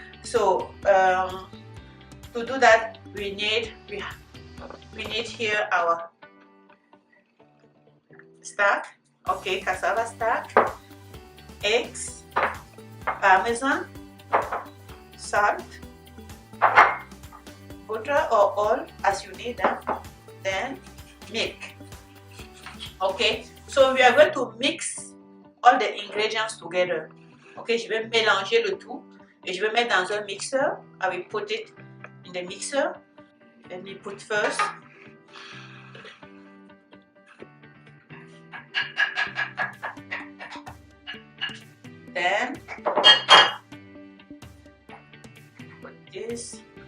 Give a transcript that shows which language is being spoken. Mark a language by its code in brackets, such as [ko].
[en] So to do that, we need here our starch, okay, cassava starch, eggs, parmesan, salt, butter or oil as you need, then milk. Okay, so we are going to mix all the ingredients together. [fr] Okay, je vais mélanger le tout et je vais mettre dans un mixeur. [en] I will put it in the mixer. Let me put first. Then put this.